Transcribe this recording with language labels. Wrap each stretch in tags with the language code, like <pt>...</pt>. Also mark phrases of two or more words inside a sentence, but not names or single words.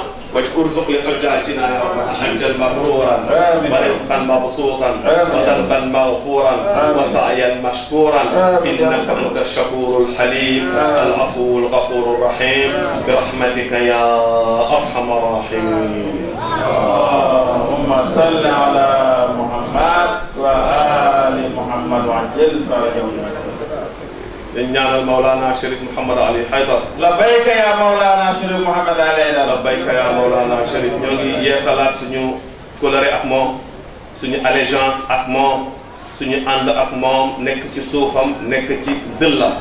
<ar>وارزق لحجاجنا يا رب حجا مبرورا ورزقا مبسوطا وذنبا مغفورا وسعيا مشكورا انك انت الشكور الحليم العفو الغفور الرحيم برحمتك يا ارحم الراحمين. اللهم صل على محمد وآل محمد وعجل فرجهم.</ar> <wo>dañ ñaanal Maulana Cherif Mouhamad Ali Haydar.</wo> <ar>لبيك يا Maulana Cherif Mouhamad Ali Haydar. لبيك يا</ar> <wo>Maulana Cherif. ñoo ngi yeesalaat suñu coloré ak moom, suñu allégeance ak moom, suñu ànd ak moom, nekk ci suufam, nekk ci zilla.</wo>